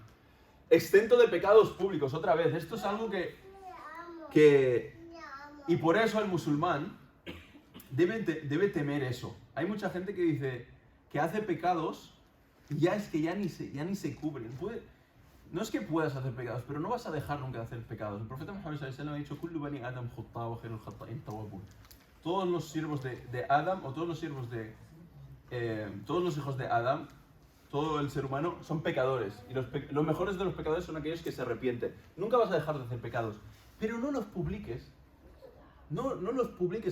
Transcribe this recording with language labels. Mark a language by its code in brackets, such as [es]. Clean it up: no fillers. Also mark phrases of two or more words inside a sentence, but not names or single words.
[es] Exento de pecados públicos, otra vez. Esto es algo y por eso el musulmán debe temer eso. Hay mucha gente que dice que hace pecados y ya ni se cubren. No es que puedas hacer pecados, pero no vas a dejar nunca de hacer pecados. El profeta Muhammad [ar] صلى الله عليه وسلم [es] ha dicho: [ar] "كل بني آدم خطاء وخير الخطائين التوابون". [es] Todos los siervos de Adam, o todos los hijos de Adam, todo el ser humano, son pecadores. Y los mejores de los pecadores son aquellos que se arrepienten. Nunca vas a dejar de hacer pecados, pero no los publiques. No los publiques.